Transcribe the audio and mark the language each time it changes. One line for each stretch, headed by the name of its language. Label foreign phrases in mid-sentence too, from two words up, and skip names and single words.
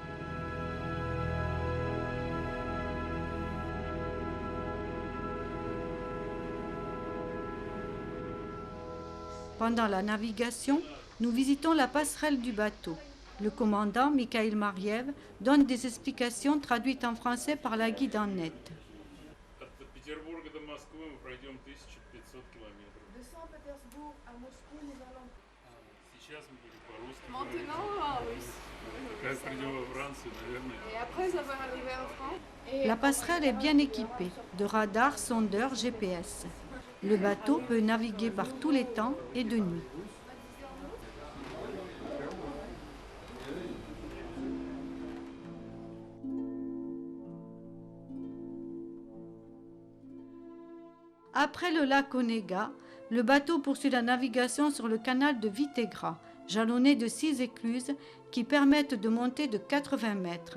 French: Pendant la navigation, nous visitons la passerelle du bateau. Le commandant, Mikhail Mariev, donne des explications traduites en français par la guide en net.
Russian: От Петербурга до Москвы мы пройдем 1500 километров.
French: De Saint-Pétersbourg à Moscou, nous allons.
Russian: Сейчас мы будем по-русски
French: Maintenant
Russian: говорить.
French: en russe.
Russian: Как придем во Францию, наверное.
French: Et après avoir arrivé en France. La passerelle est bien équipée de radars, sondeurs, GPS. Le bateau peut naviguer par tous les temps et de nuit. Après le lac Onega, le bateau poursuit la navigation sur le canal de Vitegra, jalonné de 6 écluses qui permettent de monter de 80 mètres.